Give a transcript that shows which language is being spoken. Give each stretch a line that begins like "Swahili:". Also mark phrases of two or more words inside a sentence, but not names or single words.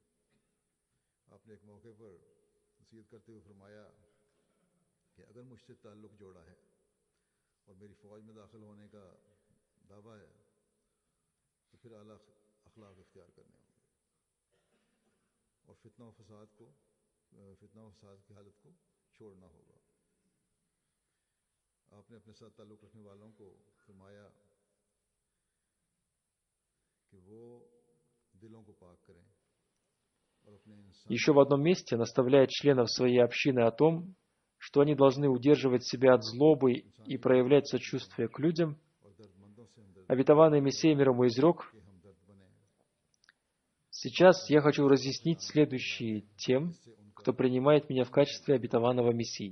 Urdu: آپ نے ایک موقع پر نصیحت کرتے ہوئے فرمایا کہ اگر مجھ سے تعلق جوڑا ہے اور میری فوج میں داخل ہونے کا دعویٰ ہے تو پھر اعلیٰ اخلاق اختیار کرنے ہوں گے اور فتنہ و فساد کی حالت کو چھوڑنا ہوگا. آپ نے اپنے ساتھ تعلق رکھنے والوں کو فرمایا کہ وہ دلوں کو پاک کریں اور اپنے انسان.
Russian: Еще в одном месте наставляет членов своей общины о том, что они должны удерживать себя от злобы и проявлять сочувствие к людям. Обетованный Мессия мир ему изрек: «Сейчас я хочу разъяснить следующее тем, кто принимает меня в качестве обетованного Мессии.